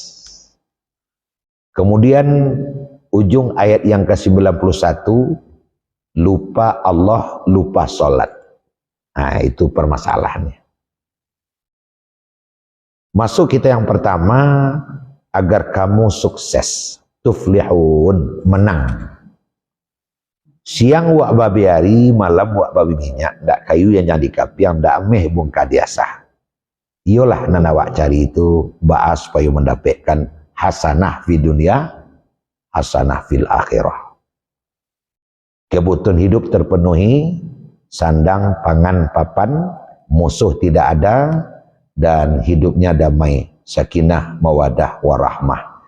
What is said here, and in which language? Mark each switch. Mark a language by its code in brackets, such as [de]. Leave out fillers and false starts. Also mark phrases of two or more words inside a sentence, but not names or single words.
[id] Kemudian ujung ayat yang ke-91, lupa Allah, lupa sholat. Nah, itu permasalahannya. Masuk kita yang pertama, agar kamu sukses. Tuflihun, menang. [min] Siang wak babi hari, malam wak babi minyak, ndak kayu yang jadi kapiang, ndak ameh bungka diasah. [id] Iyalah nana wak cari itu, bahas supaya mendapatkan [ar] حسنة في الدنيا حسنة في الآخرة. [id] Kebutuhan hidup terpenuhi, sandang, pangan, papan, musuh tidak ada, dan hidupnya damai, [ar] سكينة مودة ورحمة.